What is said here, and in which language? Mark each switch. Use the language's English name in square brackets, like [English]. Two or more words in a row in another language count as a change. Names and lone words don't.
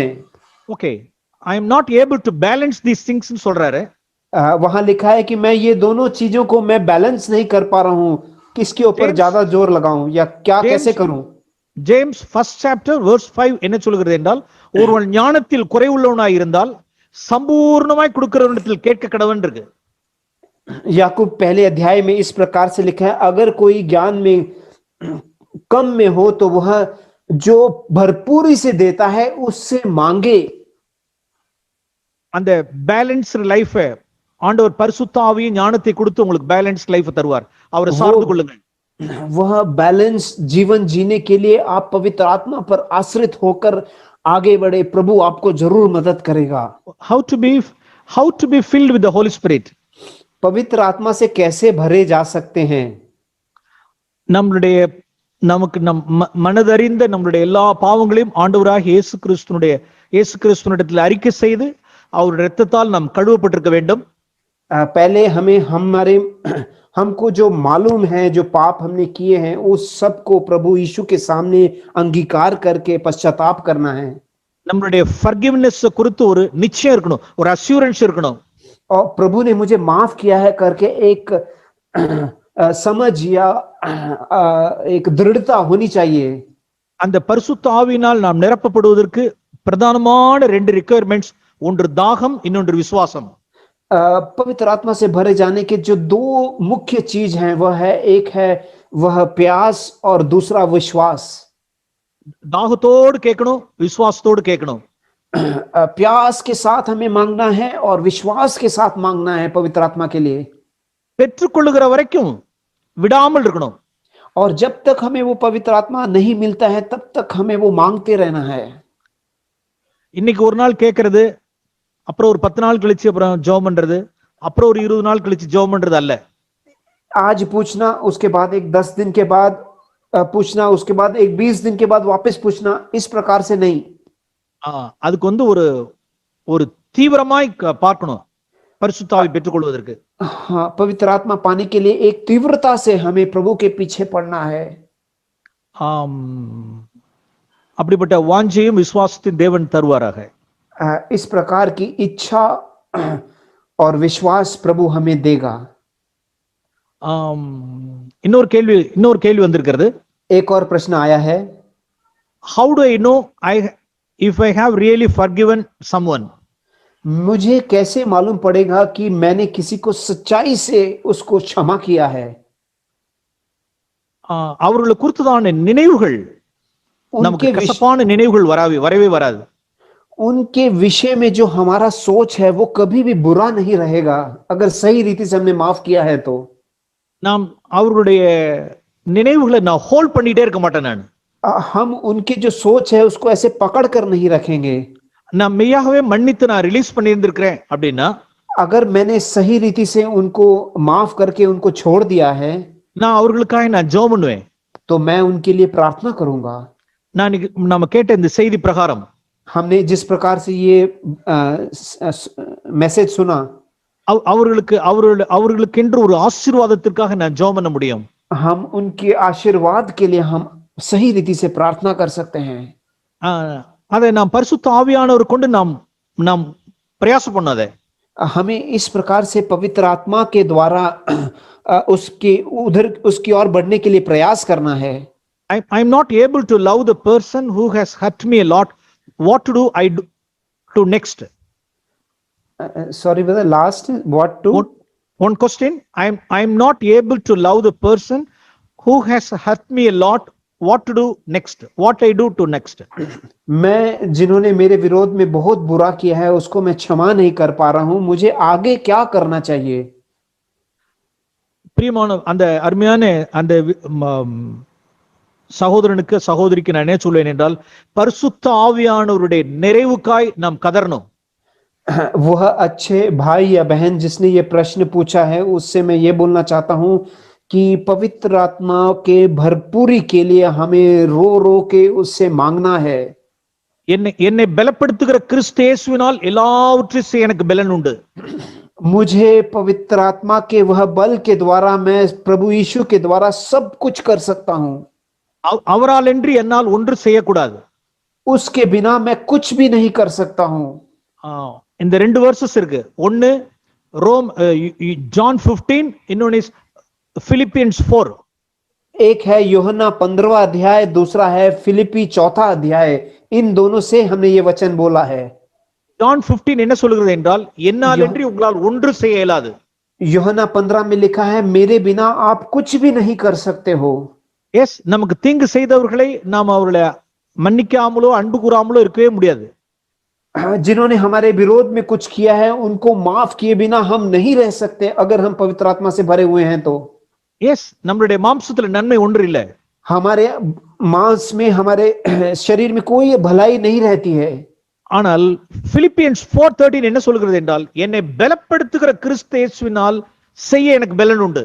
[English] OK, I am not able to balance these things [Tamil] ன்னு சொல்றாரு। [Hindi] वहां लिखा है कि मैं ये दोनों चीजों को मैं बैलेंस नहीं कर पा रहा हूं, किसके ऊपर ज्यादा जोर लगाऊं या क्या कैसे करूं। [Tamil] ஜேம்ஸ் [English] first chapter verse [Tamil] 5 என்ன சொல்கிறது என்றால், ஒருவன் ஞானத்தில் குறைவுள்ளவனாய் இருந்தால் சம்பூர்ணமாய் கொடுக்கிறவனிடத்தில் கேட்க கடவன் இருக்கு। [Hindi] याकूब पहले अध्याय में इस प्रकार से लिखा है, अगर कोई ज्ञान में कम में हो तो वह जो भरपूरी से देता है उससे मांगे। [Tamil] அந்த [English] balance life [Tamil] ஆண்டவர் பரிசுத்த ஆவியின் ஞானத்தை கொடுத்து உங்களுக்கு [English] balance life [Tamil] தருவார், அவரை சார்ந்து கொள்ளுங்கள்। [Hindi] वह बैलेंस जीवन जीने के लिए आप पवित्र आत्मा पर आश्रित होकर आगे बढ़े, प्रभु आपको जरूर मदद करेगा। [English] How to be filled with the Holy Spirit, [Hindi] पवित्र आत्मा से कैसे भरे जा सकते हैं? [Tamil] நம்மளுடைய நமக்கு மனதறிந்த நம்மளுடைய எல்லா பாவங்களையும் ஆண்டவராகிய இயேசு கிறிஸ்துவினிடத்தில் அறிக்கை செய்து அவருடைய இரத்தத்தால் நாம் கழுவப்பட்டிருக்க வேண்டும். [Hindi] पहले हमको जो मालूम है, जो पाप हमने किए हैं, उस सब को प्रभु यीशु के सामने अंगीकार करके पश्चाताप करना है. [Tamil] நம்மளுடைய ஃபர்கிவ்னஸ் குறித்து ஒரு நிச்சயம் இருக்கணும், ஒரு அஷ்யூரன்ஸ் இருக்கணும். [Hindi] और प्रभु ने मुझे माफ किया है करके एक समझ या एक दृढ़ता होनी चाहिए. [Tamil] அந்த பரிசுத்த ஆவியினால் நாம் நிரப்பப்படுவதற்கு பிரதானமான ரெண்டு ரிக்வயர்மெண்ட்ஸ், ஒன்று தாகம், இன்னொன்று விசுவாசம். [Hindi] पवित्र आत्मा से भरे जाने के जो दो मुख्य चीज हैं, एक है वह प्यास और दूसरा विश्वास. [Tamil] தாகத்தோடு கேட்கணும், விசுவாசத்தோடு கேட்கணும். [Hindi] प्यास के साथ हमें मांगना है और विश्वास के साथ मांगना है पवित्र आत्मा के लिए. [Tamil] பெற்றுக்கொள்ளுகிற வரைக்கும் விடாமல் இருக்கணும். [Hindi] और जब तक हमें वो पवित्र आत्मा नहीं मिलता है, तब तक हमें वो मांगते रहना है. [Tamil] இன்னைக்கு ஒரு நாள் கேட்கறது, அப்புறம் ஒரு 10 நாள் கழிச்சு அப்புறம் ஜெபம் பண்றது, அப்புறம் ஒரு 20 நாள் கழிச்சு ஜெபம் பண்றது அல்ல. [Hindi] आज पूछना, उसके बाद एक 10 दिन के बाद पूछना, उसके बाद एक 20 दिन के बाद वापस पूछना, इस प्रकार से नहीं. [Tamil] அதுக்கு ஒரு ஒரு தீவிரமாய் பார்க்கணும் பரிசுத்த ஆவி பெற்றுக்கொள்வதற்கு. [Hindi] हाँ, पवित्र आत्मा पाने के लिए एक तीव्रता से हमें प्रभु के पीछे पड़ना है. [Tamil] அப்படிப்பட்ட வாஞ்சையும் விசுவாசத்தையும் தேவன் தருவாராக. [Hindi] इस प्रकार की इच्छा और विश्वास प्रभु हमें देगा. [Tamil] இன்னொரு கேள்வி வந்திருக்கிறது. [Hindi] एक और प्रश्न आया है. [English] How do I know if I have really forgiven someone? [Hindi] मुझे कैसे मालूम पड़ेगा कि मैंने किसी को सच्चाई से उसको क्षमा किया है? [Tamil] அவர்களை குறித்ததான நினைவுகள், நமக்கு கசப்பான நினைவுகள் வரவே வராது. [Hindi] उनके विषय में जो हमारा सोच है वो कभी भी बुरा नहीं रहेगा, अगर सही रीति से हमने माफ किया है तो. [Tamil] நாம் அவர்களுடைய நினைவுகளை நான் ஹோல்ட் பண்ணிட்டே இருக்க மாட்டேன். நான் [Hindi] हम उनकी जो सोच है उसको ऐसे पकड़ कर नहीं रखेंगे. [Tamil] நான் மெய்யாகவே மன்னித்து நான் ரிலீஸ் பண்ணி இருந்திருக்கிறேன் அப்படின்னா, [Hindi] अगर मैंने सही रीति से उनको माफ करके उनको छोड़ दिया है, [Tamil] நான் அவர்களுக்காக நான் ஜெபம் பண்ணுவேன். [Hindi] तो मैं उनके लिए प्रार्थना करूंगा. [Tamil] நாம கேட்ட இந்த செய்தி பிரகாரம், [Hindi] हमने जिस प्रकार से ये मैसेज सुना, [Tamil] அவர்களுக்கென்று ஒரு ஆசீர்வாதத்திற்காக நான் ஜெபம் பண்ண முடியும். [Hindi] हम उनके आशीर्वाद के लिए हम सही रीति से प्रार्थना कर सकते हैं. [Tamil] அதை நாம் பரிசுத்த ஆவியானவர் கொண்டு நாம் பிரயாசம் பண்ணாதே. [Hindi] हमें इस प्रकार से पवित्र आत्मा के द्वारा उसकी ओर बढ़ने के लिए प्रयास करना है. [English] I am not able to love the person who has hurt me a lot. What to do? I do next. Sorry, brother, last what to? One question. I am not able to love the person who has hurt me a lot. What to do next? What I do to next? [Hindi] मैं जिन्होंने मेरे विरोध में बहुत बुरा किया है उसको मैं क्षमा नहीं कर पा रहा हूं, मुझे आगे क्या करना चाहिए? [Tamil] பிரியமான அந்த அருமையான அந்த சகோதரனுக்கு சகோதரிக்கு நான் என்ன சொல்வேன் என்றால், பரிசுத்த ஆவியானவருடைய நிறைவுக்காய் நாம் கதறணும். [Hindi] वह अच्छे भाई या बहन जिसने ये प्रश्न पूछा है, उससे मैं ये बोलना चाहता हूं कि पवित्र आत्मा के भरपूरी के लिए हमें रो रो के उससे मांगना है. [Tamil] என்னை பலப்படுத்துகிற கிறிஸ்து இயேசுவினால் எல்லாவற்றையும் செய்ய எனக்கு பலன் உண்டு. [Hindi] मुझे पवित्र आत्मा के वह बल के द्वारा मैं प्रभु यीशु के द्वारा सब कुछ कर सकता हूं. [Tamil] அவரால் என்று என்னால் ஒன்று செய்யக்கூடாது. [Hindi] उसके बिना मैं कुछ भी नहीं कर सकता हूं. [Tamil] இந்த ரெண்டு வெர்சஸ் இருக்கு. ஒன்னு ஜான் 15, இன்னொன்னு फिलिपियंस 4. [Hindi] एक है यूहन्ना 15वां अध्याय, दूसरा है फिलिपी 4था अध्याय. इन दोनों से हमने ये वचन बोला है. [Tamil] ஜான் 15 என்ன சொல்கிறது என்றால், என்னால் என்று உங்களால் ஒன்று செய்ய இயலாது. [Hindi] यूहन्ना 15 में लिखा है, मेरे बिना आप कुछ भी नहीं कर सकते हो. [Tamil] எஸ், நமக்கு தீங்கு செய்தவர்களை நாம் அவர்களை மன்னிக்காமலோ அன்பு கூறாமலோ இருக்கவே முடியாது. [Hindi] जिन्होंने हमारे विरोध में कुछ किया है उनको माफ किए बिना हम नहीं रह सकते, अगर हम पवित्र आत्मा से भरे हुए हैं तो. [Tamil] எஸ், நம்மளுடைய மாம்சத்துல நன்மை ஒன்று இல்லை. [Hindi] हमारे मांस में, हमारे शरीर में कोई भलाई नहीं रहती है. [Tamil] ஆனால் பிலிப்பியன்ஸ் 4:13 என்ன சொல்கிறது என்றால், என்னை பலப்படுத்துகிற கிறிஸ்து இயேசுவினால் செய்ய எனக்கு பலன் உண்டு.